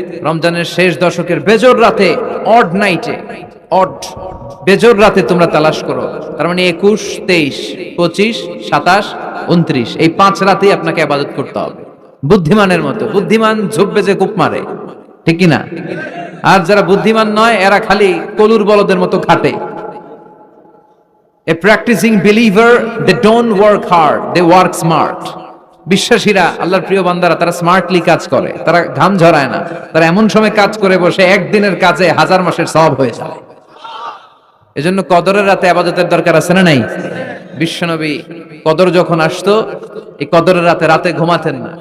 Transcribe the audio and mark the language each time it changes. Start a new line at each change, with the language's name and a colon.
Bangla: রমজানের শেষ দশকের বেজোর রাতে, অড নাইটে, অড বেজোর রাতে তোমরা তালাশ করো। তার মানে 21, 23, 25, 27, 29 এই 5 রাতেই আপনাকে ইবাদত করতে হবে বুদ্ধিমানের মতো। বুদ্ধিমান ঝোপবে যে কূপ মারে, ঠিক কি না? আর যারা বুদ্ধিমান নয় এরা খালি কলুর বলদের মতো খাটে।
English: A practicing believer, they don't work hard, they work smart.
Bangla: বিশ্বাসীরা, আল্লাহর প্রিয় বান্দারা, তারা স্মার্টলি কাজ করে, তারা ঘাম ঝরায় না, তারা এমন সময় কাজ করে বসে একদিনের কাজে 1000 মাসের সওয়াব হয়ে যায়। এজন্য কদরের রাতে ইবাদতের দরকার আছে না নাই? বিশ্বনবী কদর যখন আসতো, এই কদরের রাতে ঘুমাতেন না।